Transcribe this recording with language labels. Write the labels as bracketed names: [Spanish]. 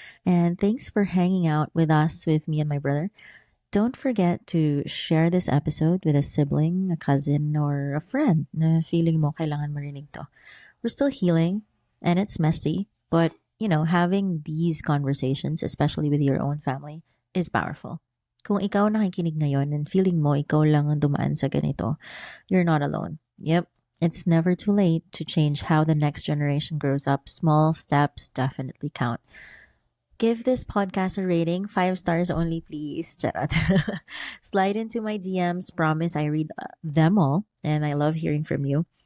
[English] And thanks for hanging out with us, with me and my brother. Don't forget to share this episode with a sibling, a cousin, or a friend [Filipino] na feeling mo kailangan marinig to. [English] We're still healing and it's messy, but having these conversations, especially with your own family, is powerful. [Filipino] Kung ikaw nakikinig ngayon and feeling mo ikaw lang ang dumaan sa ganito, [English] you're not alone. Yep, it's never too late to change how the next generation grows up. Small steps definitely count. Give this podcast a rating, 5 stars only, please. Charot. Slide into my DMs. Promise I read them all, and I love hearing from you.